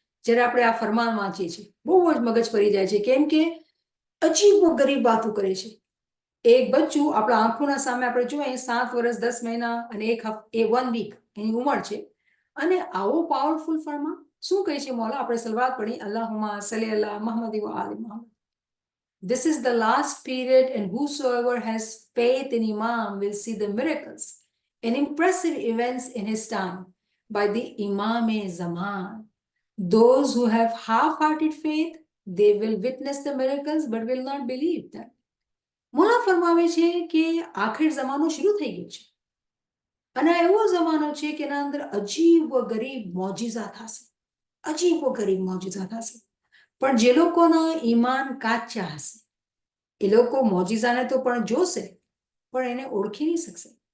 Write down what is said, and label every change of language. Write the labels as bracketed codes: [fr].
[gu] જ્યારે આપણે આ ફરમાન વાંચીએ છીએ બહુ જ મગજ ફરી જાય છે, કેમ કે અજીબો ગરીબ વાતો કરે છે. એક બચ્ચું આપણા આંખોના સામે આપણે જોઈએ 7 વર્ષ 10 મહિના અને એક 1 વીક એની ઉંમર છે, અને આવો પાવરફુલ ફરમાન શું કહે છે મૌલા? આપણે સલવાત પડી, [ar] અલ્લાહુમ્મા સલ્લી અલા મુહમ્મદ વ આલી મુહમ્મદ. [en] This is the last period, and whosoever has faith in Imam will see the miracles and impressive events in his time by the Imam-e-Zaman. Those who have half-hearted faith, they will witness the miracles but will not believe them. [gu] મોલા ફરમાવે છે કે આખિર જમાનો શરૂ થઈ ગયો છે, અને આ એવો જમાનો છે કે એના અંદર અજીબ ગરીબ મોજીઝા થશે, અજીબ ગરીબ મોજીઝા થશે. પણ જે લોકોના ઈમાન કાચા હશે એ લોકો મોજીઝાને તો પણ જોશે, પણ એને ઓળખી નહીં શકશે.